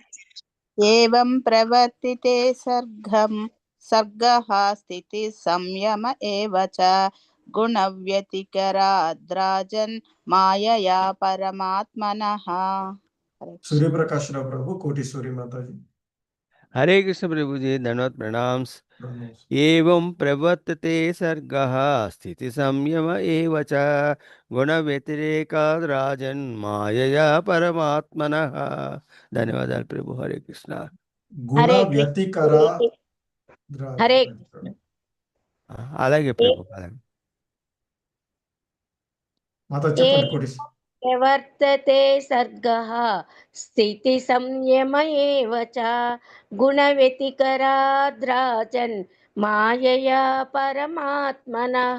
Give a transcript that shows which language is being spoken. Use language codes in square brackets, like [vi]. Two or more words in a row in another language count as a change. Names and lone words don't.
[sa] ఏవం ప్రవర్తితే సర్గః స్థితి సంయమ ఏవ చ గుణ వ్యతికరాద్రాజన్ మాయయా పరమాత్మనః. [te] హరే కృష్ణ. సూర్యప్రకాశ్ రావు ప్రభు, కోటి సూర్య మాతాజీ. [hi] हरे कृष्ण प्रभु जी, धन्यवाद प्रणाम्स। [te] ప్రణామం. [sa] एवं प्रवर्तते सर्गः स्थिति संयम एव च गुण व्यतिरेकाद् राजन् मायया परमात्मनः. [te] ధన్యవాదాలు ప్రభు. హరే కృష్ణ. [sa] గుణ [te] హరే [sa] వ్యతికరా [te] హరే అలాగే ప్రభు, అలాగే. మాత చెప్పండి. కోటి [sa] ప్రవర్తతే సర్గః స్థితి సంయమ ఏవ చ గుణ వ్యతికరాద్రాజన్ మాయయా పరమాత్మనః.